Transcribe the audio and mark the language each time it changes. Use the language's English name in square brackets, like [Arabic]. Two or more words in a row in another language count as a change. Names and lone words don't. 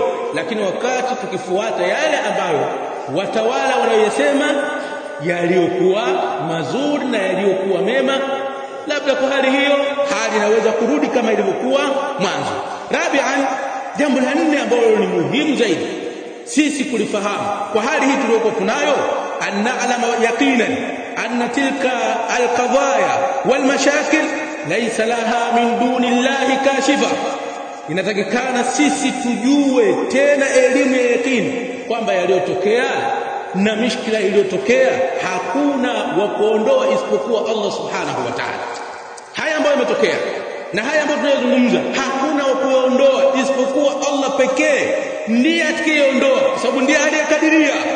[Swahili] Lakini wakati tukifuata yale ambayo watawala wanayosema yaliyokuwa mazuri na yaliyokuwa mema, labda kwa hali hiyo hali inaweza kurudi kama ilivyokuwa mwanzo. Rabi'an, jambo la nne ambalo ni muhimu zaidi sisi kulifahamu kwa hali hii tuliyokuwa tunayo, [Arabic] أن نعلم يقينا أن تلك القضايا والمشاكل ليس لها من دون الله كاشفة. [Swahili] Inatakikana sisi tujue tena elimu ya yakini kwamba yaliyotokea na mishkila iliyotokea hakuna wa kuondoa isipokuwa Allah [Arabic] سبحانه وتعالى. [Swahili] Haya ambayo yametokea na haya ambayo tunayozungumza hakuna wa kuondoa isipokuwa Allah pekee, ndiye atakayeondoa, kwa sababu ndiye aliyekadiria.